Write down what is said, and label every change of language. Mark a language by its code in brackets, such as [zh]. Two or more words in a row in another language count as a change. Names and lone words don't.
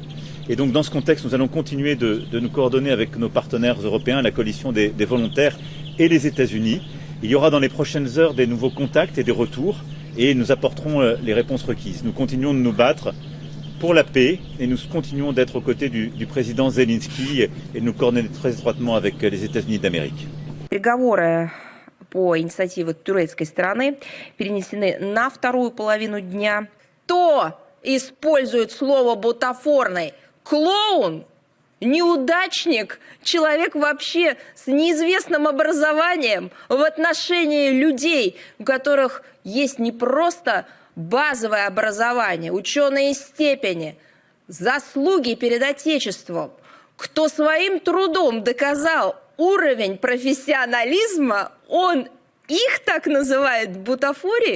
[fr] Et donc dans ce contexte, nous allons continuer de nous coordonner avec nos partenaires européens, la coalition des volontaires et les États-Unis. Il y aura dans les prochaines heures des nouveaux contacts et des retours et nous apporterons les réponses requises. Nous continuons de nous battre pour la paix et nous continuons d'être aux côtés du président Zelensky et de nous coordonner très étroitement avec les États-Unis d'Amérique. [ru] Переговоры по инициативе турецкой стороны перенесены на вторую половину дня. Кто использует слово «бутафорный»? Клоун, неудачник, человек вообще с неизвестным образованием в отношении людей, у которых есть не просто базовое образование, ученые степени, заслуги перед Отечеством, кто своим трудом доказал уровень профессионализма, он их так называет бутафорией.